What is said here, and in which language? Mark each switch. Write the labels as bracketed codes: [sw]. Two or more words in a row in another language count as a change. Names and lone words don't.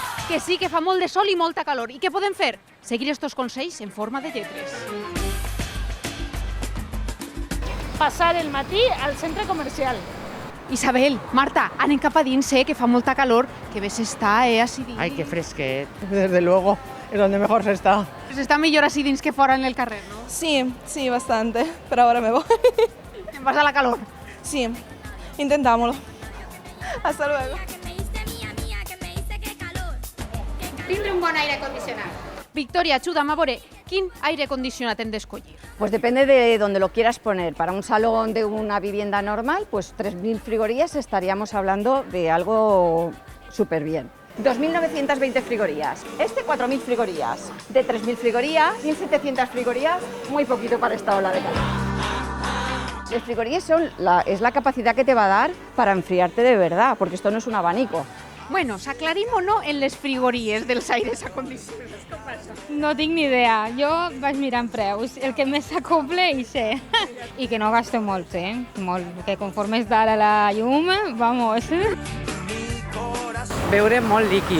[ca] Que sí, que fa molt de sol i molta calor. I què podem fer? Seguir estos consells en forma de lletres. Passar el matí al centre comercial. Isabel, Marta, anem cap a dins, que fa molta calor, que bé s'està, així dins. Ay, qué fresquet. [es] Desde luego, es donde mejor se está. [ca] S'està millor així dins que fora en el carrer, no? [es] Sí, sí, bastante, pero ahora me voy. [ca] Te'n vas a la calor. [es] Sí, intentámoslo. Hasta luego. [ca] Tindre un bon aire condicionat. Victoria, ajuda'm a veure, quin aire condicionat hem d'escollir? [es] Pues depende de donde lo quieras poner. Para un salón de una vivienda normal, pues 3.000 frigorías estaríamos hablando de algo súper bien. 2.920 frigorías. Este 4.000 frigorías. De 3.000 frigorías, 1.700 frigorías, muy poquito para esta ola de calor. Las frigorías es la capacidad que te va a dar para enfriarte de verdad, porque esto no es un abanico. [ca] Bueno, s'aclarim o no en les frigories dels aires acondicionats? Com passa? No tinc ni idea. Jo vaig mirant preus. El que més s'acoble i sé. I que no gasto molt, Molt. Que conforme està ara la llum, vamos. Beure molt líquid.